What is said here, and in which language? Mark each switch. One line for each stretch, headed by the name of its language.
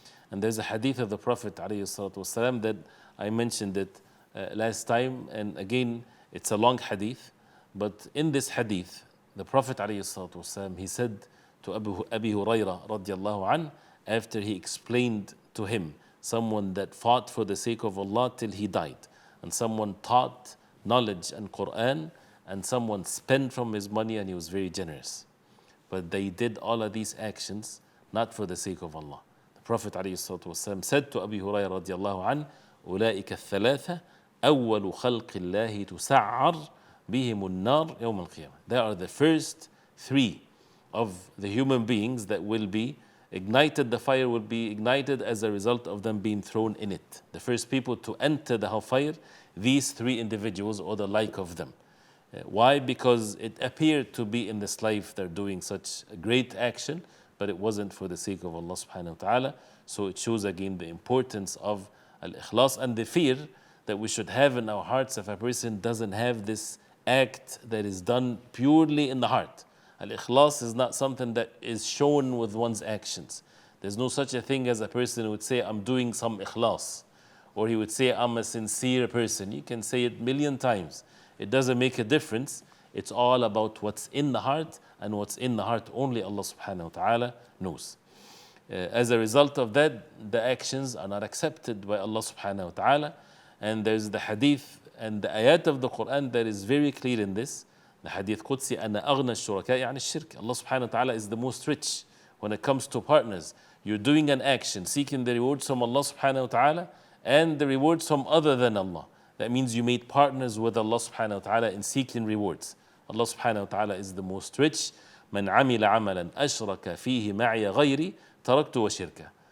English: And there's a hadith of the Prophet ﷺ that I mentioned it last time, and again it's a long hadith, but in this hadith the Prophet ﷺ, he said to Abi Hurairah radiallahu anh, after he explained to him someone that fought for the sake of Allah till he died, and someone taught knowledge and Quran, and someone spent from his money and he was very generous, but they did all of these actions not for the sake of Allah. The Prophet ﷺ said to Abi Hurairah radiallahu anh,
Arabic: أولئك الثلاثة أول خلق الله تسعر بهم النار يوم القيامة.
English: They are the first three of the human beings that will be ignited, the fire will be ignited as a result of them being thrown in it. The first people to enter the hellfire, these three individuals or the like of them. Why? Because it appeared to be in this life they're doing such a great action, but it wasn't for the sake of Allah subhanahu wa ta'ala. So it shows again the importance of al-ikhlas and the fear that we should have in our hearts if a person doesn't have this act that is done purely in the heart. Al-ikhlas is not something that is shown with one's actions. There's no such a thing as a person who would say, I'm doing some ikhlas, or he would say, I'm a sincere person. You can say it a million times. It doesn't make a difference. It's all about what's in the heart, and what's in the heart only Allah subhanahu wa ta'ala knows. As a result of that, the actions are not accepted by Allah subhanahu wa ta'ala. And there's the hadith and the ayat of the Quran that is very clear in this. The hadith Qudsi,
Arabic: أَنَا أَغْنَى الشُّرَكَاءِ عَنِ الشِّرْكِ.
English: Allah subhanahu wa ta'ala is the most rich when it comes to partners. You're doing an action, seeking the rewards from Allah subhanahu wa ta'ala and the rewards from other than Allah. That means you made partners with Allah subhanahu wa ta'ala in seeking rewards. Allah subhanahu wa ta'ala is the most rich.
Arabic: مَنْ عَمِلَ عَمَلًا أَشْرَكَ فِيهِ مَعِيَ غَيْرِي تَرَكْتُ وَشِرْكَ.